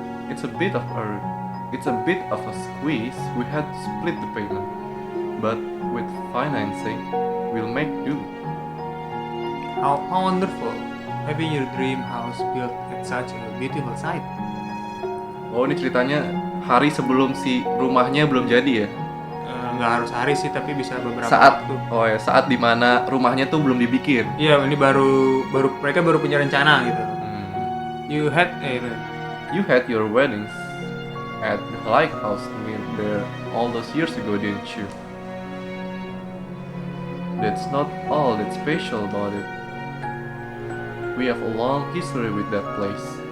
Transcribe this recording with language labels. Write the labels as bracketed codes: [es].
[en] It's a bit of a squeeze. We had to split the payment, but with financing, we'll make do. How wonderful having your dream house built at such a beautiful site. [id] Oh, ini ceritanya hari sebelum si rumahnya belum jadi ya? Nggak harus hari sih, tapi bisa beberapa Saat waktu. Oh ya, saat dimana rumahnya tuh belum dibikin. Iya, ini mereka baru punya rencana gitu. [en] You had your weddings at the lighthouse near there all those years ago, didn't you? That's not all that's special about it. We have a long history with that place.